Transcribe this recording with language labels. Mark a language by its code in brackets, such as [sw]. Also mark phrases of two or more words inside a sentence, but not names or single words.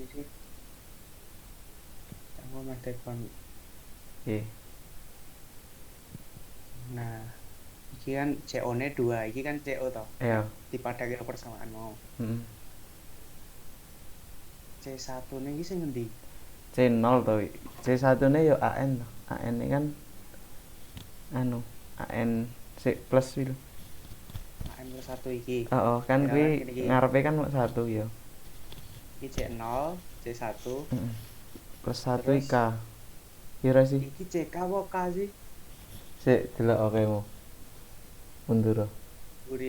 [jv] Aku mau telepon. Nah, iki kan CO-nya 2, iki kan CO toh. Iya. Dipadake persamaan mau. C1 nih iki sing ngendi? C0 to. C1 ne yo AN to. [id] AN ini kan anu, AN C plus itu. [jv] AN plus 1 iki. Kan kuwi ngarepe kan 1 yo. Iki C0, C1 plus 1 K. Kira sih. Iki CK apa K sih? Sik delok oke mu. Mundur. Buri ya.